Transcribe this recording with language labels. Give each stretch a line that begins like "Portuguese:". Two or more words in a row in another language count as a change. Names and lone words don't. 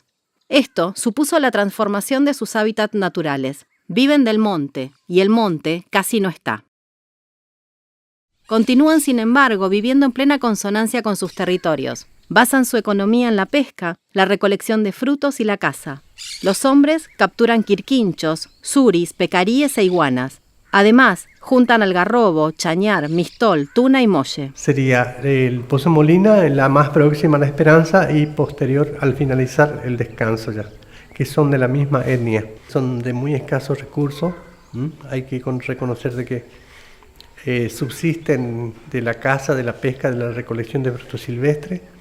Spanish: Esto supuso la transformación de sus hábitats naturales. Viven del monte, y el monte casi no está. Continúan, sin embargo, viviendo en plena consonancia con sus territorios. Basan su economía en la pesca, la recolección de frutos y la caza. Los hombres capturan quirquinchos, suris, pecaríes e iguanas. Además, juntan algarrobo, chañar, mistol, tuna y molle. Sería el Pozo Molina, la más próxima a La Esperanza, y posterior, al finalizar, El Descanso ya, que son de la misma etnia. Son de muy escasos recursos. Hay que reconocer de que subsisten de la caza, de la pesca, de la recolección de frutos silvestres.